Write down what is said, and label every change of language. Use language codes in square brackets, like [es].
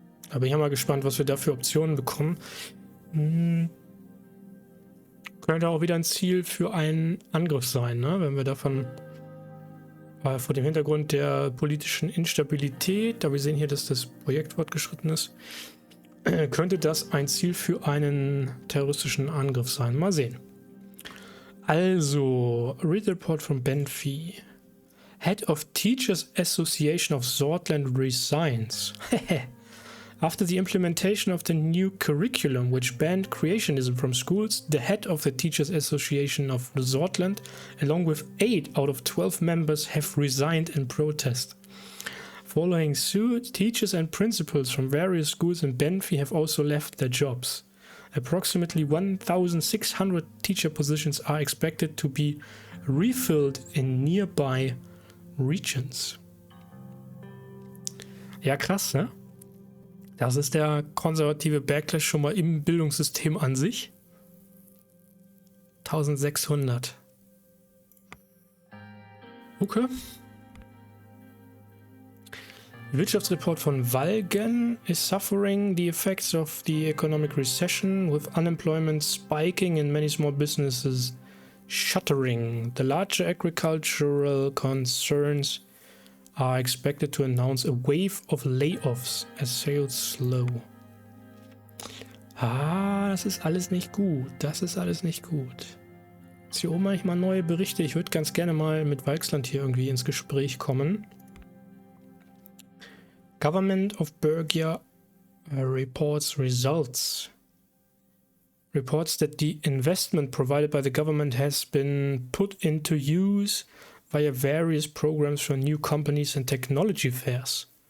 [de] Aber ich bin mal gespannt, was wir da für Optionen bekommen. Könnte auch wieder ein Ziel für einen Angriff sein, ne? Wenn wir davon vor dem Hintergrund der politischen Instabilität, da wir sehen hier, dass das Projekt fortgeschritten ist, könnte das ein Ziel für einen terroristischen Angriff sein. Mal sehen. [en] Also, read the report from Benfi. Head of Teachers Association of Sordland resigns. After the implementation of the new curriculum, which banned creationism from schools, the head of the Teachers Association of Sordland, along with 8 out of 12 members, have resigned in protest. Following suit, teachers and principals from various schools in Benfi have also left their jobs. Approximately 1,600 teacher positions are expected to be refilled in nearby regions. [de] Ja, krass, ne? Das ist der konservative Backlash schon mal im Bildungssystem an sich. 1600. Okay. Wirtschaftsreport von [en] Walgen is suffering the effects of the economic recession, with unemployment spiking and many small businesses shuttering. The larger agricultural concerns are expected to announce a wave of layoffs as sales slow. [de] Ah, das ist alles nicht gut. Das ist alles nicht gut. Ist hier oben eigentlich mal neue Berichte? Ich würde ganz gerne mal mit Walksland hier irgendwie ins Gespräch kommen. [en] Government of Bergia reports results. Reports that the investment provided by the government has been put into use via various programs for new companies and technology fairs.